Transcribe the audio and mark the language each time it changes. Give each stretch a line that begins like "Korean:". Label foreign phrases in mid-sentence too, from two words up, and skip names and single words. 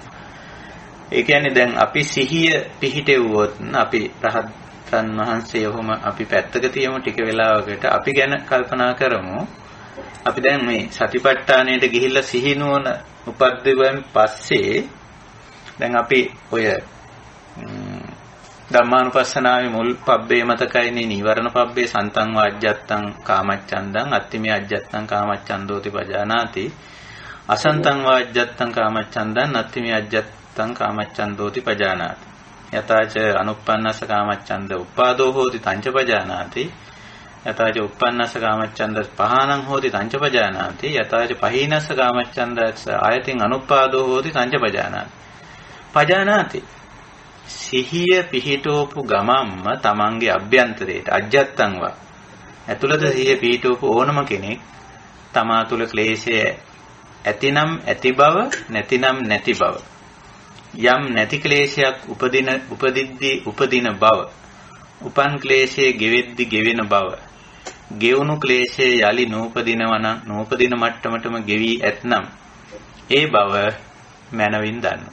Sinhala: ඒ කියන්නේ දැන් අපි සිහිය පිහිටෙව්වොත් අපි රහතන් වහන්සේ ඔහොම අපි පැත්තක තියමු ටික වෙලාවකට අපි ගැන කල්පනා කරමු. අපි දැන් මේ සතිපට්ඨානයට ගිහිල්ලා සිහිනුවන උපද්දවෙන් පස්සේ දැන් අපි ඔය ධම්මානුපස්සනාවේ මුල් පබ්බේ මතකයිනේ නීවරණ
Pali: පබ්බේ සන්තං වාජ්ජත්තං කාමච්ඡන්දං අත්තිමේ අජ්ජත්තං කාමච්ඡන්දෝති පජානාති අසන්තං වාජ්ජත්තං කාමච්ඡන්දං අත්තිමේ අජ්ජත්තං කාමච්ඡන්දෝති පජානාති යතාච අනුප්පන්නස්ස කාමච්ඡන්ද උපාදෝ හෝති තංච පජානාති යතාච උප්පන්නස්ස කාමච්ඡන්ද පහානං හෝති තංච පජානාති යතාච පහීනස්ස කාමච්ඡන්දස්ස ආයතින් අනුපාදෝ හෝති තංච පජානාති
Sinhala: සිහිය පිහිටෝපු ගමම්ම තමන්ගේ අභ්‍යන්තරයට අජ්ජත්තංවා ඇතුළත සිහිය පිහිටෝපු ඕනම කෙනෙක් තමා තුළ ක්ලේශය ඇතිනම් ඇති බව නැතිනම් නැති බව යම් නැති ක්ලේශයක් උපදින බව, උපන් ක්ලේශයේ ගෙවෙද්දි ගෙවෙන බව, ගෙවුණු ක්ලේශයේ යලි නූපදිනවා නම් නූපදින මට්ටමටම ගෙවි ඇතනම් ඒ බව මනවින් දන්නවා.